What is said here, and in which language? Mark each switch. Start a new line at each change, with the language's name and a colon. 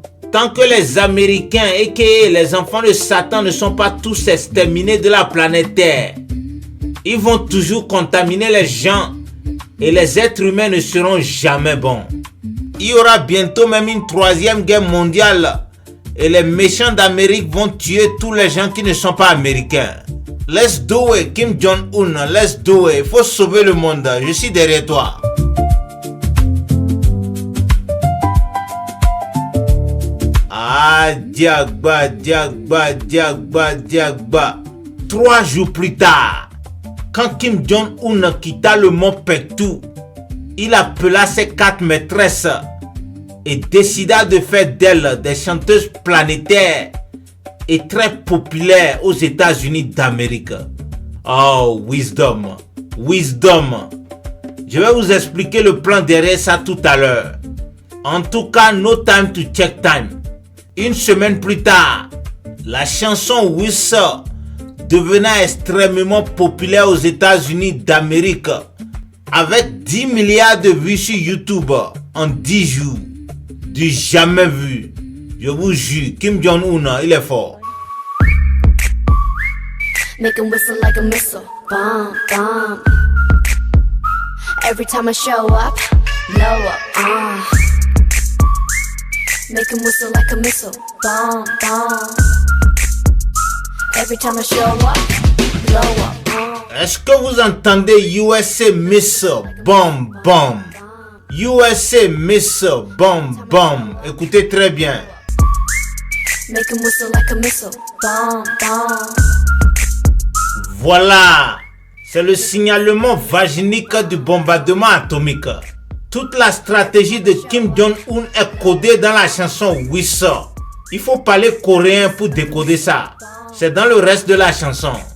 French: Tant que les Américains et les enfants de Satan ne sont pas tous exterminés de la planète Terre, ils vont toujours contaminer les gens et les êtres humains ne seront jamais bons. Il y aura bientôt même une troisième guerre mondiale et les méchants d'Amérique vont tuer tous les gens qui ne sont pas américains.
English: Let's do it, Kim Jong-un, let's do it.
French: Il faut sauver le monde, je suis derrière toi. Ah, Diagba, Diagba, Diagba, Diagba. 3 jours plus tard, quand Kim Jong-un quitta le mont Pektu, il appela ses 4 maîtresses et décida de faire d'elles des chanteuses planétaires et très populaires aux États-Unis d'Amérique.
English: Oh, wisdom, wisdom.
French: Je vais vous expliquer le plan derrière ça tout à l'heure. En tout cas,
English: no time to check time.
French: Une semaine plus tard, la chanson Whistle devenant extrêmement populaire aux États-Unis d'Amérique avec 10 milliards de vues sur YouTube en 10 jours. Du jamais vu. Je vous jure, Kim Jong-un, il est fort.
English: Make him whistle like a missile, bomb, bomb. Every time I show up, blow up, Make him whistle like a missile, bomb, bomb. Every time I show up, blow up.
French: Est-ce que vous entendez USA
English: Missile, bomb, bomb? USA Missile, bomb, bomb.
French: Écoutez très bien.
English: Make him whistle like a missile, bomb, bomb.
French: Voilà, c'est le signalement vaginique du bombardement atomique. Toute la stratégie de Kim Jong-un est codée dans la chanson Whistle. Il faut parler coréen pour décoder ça. C'est dans le reste de la chanson.